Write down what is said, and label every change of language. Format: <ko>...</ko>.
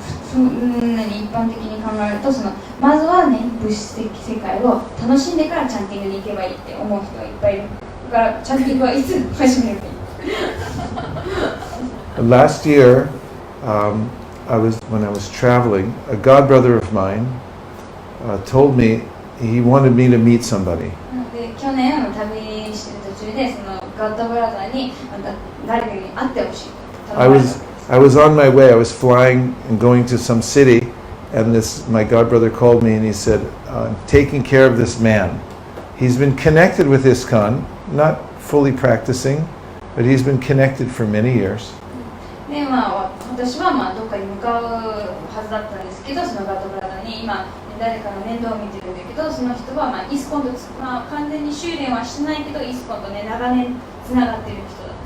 <ja>一般的に考えるとまずは物質的世界を楽しんでからチャンティングに行けばいいって思う人がいっぱいいる。だからチャンティングはいつ始めればいい？</ja> <en>Last year, when I was traveling, a godbrother of mine told me he wanted me to meet somebody.</en> <ja>で去年旅してる途中でそのガッドブラザーに誰かに会ってほしい。</ja> <en>I was on my way. I was flying and going to some city, and my godbrother called me and he said, "I'm taking care of this man. He's been connected with ISKCON, not fully practicing, but he's been connected for many years."</en> <ja>で私はどっかに向かうはずだったんですけど、そのガッドブラザーに今誰かの面倒を見てるんだけど、その人はイスコンと完全に修練はしてないけどイスコンと長年つながっている人だ。</ja>